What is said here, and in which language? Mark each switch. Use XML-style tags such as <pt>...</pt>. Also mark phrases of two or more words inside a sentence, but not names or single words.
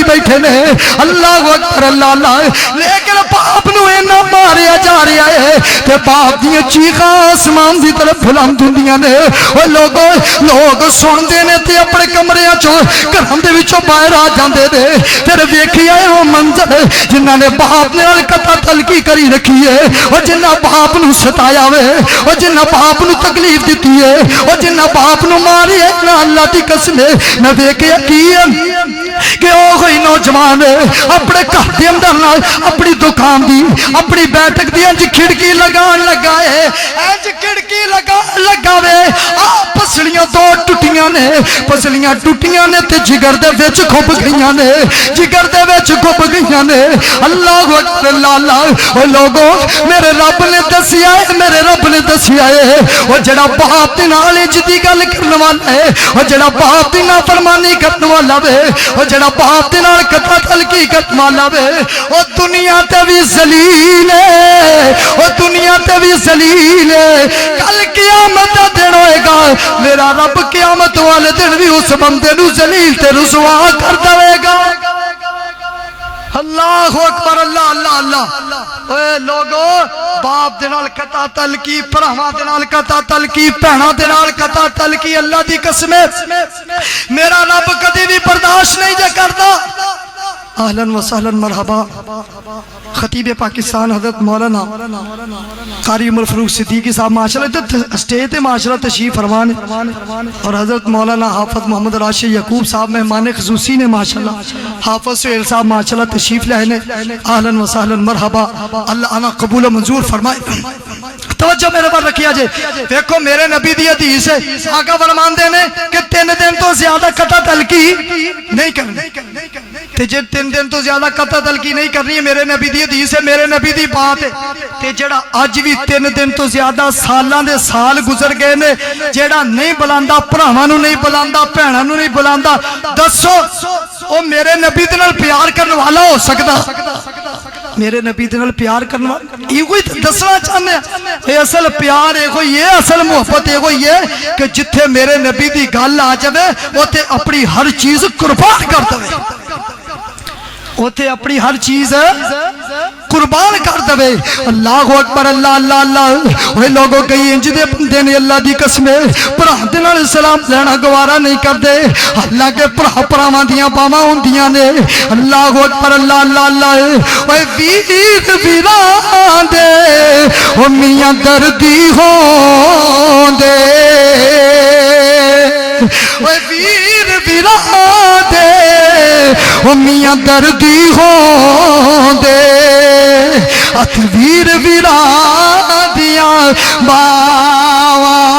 <pa>بیٹھے نے</pa> <ar>اللہ اکبر اللہ اللہ</ar> <pa>لیکن باپ نو اینا ماریا جا رہا ہے تے باپ دیاں چیخاں آسمان دی طرف بلند ہوندیاں نے او لوگ سندے نے تے اپنے کمریاں چوں گھراں دے وچوں باہر آ جاندے نے پھر ویکھیا اے او منظر جنہاں نے باپ دے نال کٹا تلکی کری رکھی ہے او جنہاں باپ نو ستایا وے او جنہاں باپ نو تکلیف دتی ہے او جنہاں باپ نو ماری ہے نا اللہ دی قسم میں ویکھیا کی کہ او کوئی نوجوان اپنے گھر دے اندر نال اپنی دکان دی اپنی بیٹھک دی انج کھڑکی لگان لگا ہے انج کھڑکی لگا وے پسلیاں دو ٹوٹیاں نے پسلیاں ٹوٹیاں نے تے جگر دے وچ کھب گئیاں نے جگر دے وچ کھب گئیاں نے</pa> <ar>اللہ اکبر اللہ اللہ</ar> <pa>او لوگو میرے رب نے دسیا ہے میرے رب نے دسیا ہے او جڑا باپ دے نال جدی گل کرن والا ہے او جڑا باپ دی نافرمانی کرن والا وے او جڑا باپ دے نال کٹا تلکی کرن والا وے او دنیا تے وی ذلیل ہے او دنیا تے وی ذلیل ہے کل قیامت دا دن ہوئے گا میرا رب قیامت والے دن بھی اس بندے نو ذلیل تے رسوا کر دے گا</pa> <ar>اللہ اکبر اللہ اللہ اللہ</ar> <pa>اے لوگو باپ دے نال کٹا تلکی بھراواں دے نال کٹا تلکی بہناں دے نال کٹا تلکی اللہ دی قسم میرا رب کدی بھی برداشت نہیں جے کردا</pa> <ar>اہلاً و سہلاً مرحبا</ar> <pa>خطیب پاکستان حضرت مولانا قاری عمر فاروق صدیقی صاحب ماشاءاللہ اسٹیج تے ماشاءاللہ تشریف فرمان اور حضرت مولانا حافظ محمد راشد یعقوب صاحب مہمان خصوصی نے ماشاءاللہ حافظ سہیل صاحب ماشاءاللہ تشریف لائے نے</pa> <ar>اہلاً و سہلاً مرحبا</ar> <pa>اللہ انا قبول و منظور فرمائے توجہ میرے پر رکھیا جے دیکھو میرے نبی دی حدیث ہے آقا فرمان دے نے کہ 3 دن تو زیادہ کٹا تلکی نہیں کرنی تے جے 3 دن تو زیادہ قطع تلکی نہیں کرنی ہے میرے نبی دی حدیث ہے میرے نبی دی بات ہے تے جڑا اج بھی 3 دن تو زیادہ سالاں دے سال گزر گئے نے جڑا نہیں بلاندا بھراواں نو نہیں بلاندا بہناں نو نہیں بلاندا دسو او میرے نبی دے نال پیار کرن والا ہو سکدا میرے نبی دے نال پیار کرن والا یہ کوئی دسنا چاہندے اے اصل پیار اے کوئی یہ اصل محبت اے کوئی یہ کہ جتھے میرے نبی دی گل آ جاوے اوتے اپنی ہر چیز قربان کر دے اوتے اپنی ہر چیز قربان کر دے</pa> <ar>اللہ اکبر اللہ اللہ اللہ</ar> <pa>اوے لوگوں کئی انج دے بندے نے اللہ دی قسم بھرا دے نال سلام لینا گوارا نہیں کردے اللہ کے بھرا بھراواں دیاں باواں ہوندیاں نے</pa> <ar>اللہ اکبر اللہ اللہ اللہ</ar> <pa>اوے ویر ویراں دے او میاں دردی ہوندے اوے ویر ویراں دے او میاں دردی ہوندے ات ویر ویراں دیاں باواں</pa>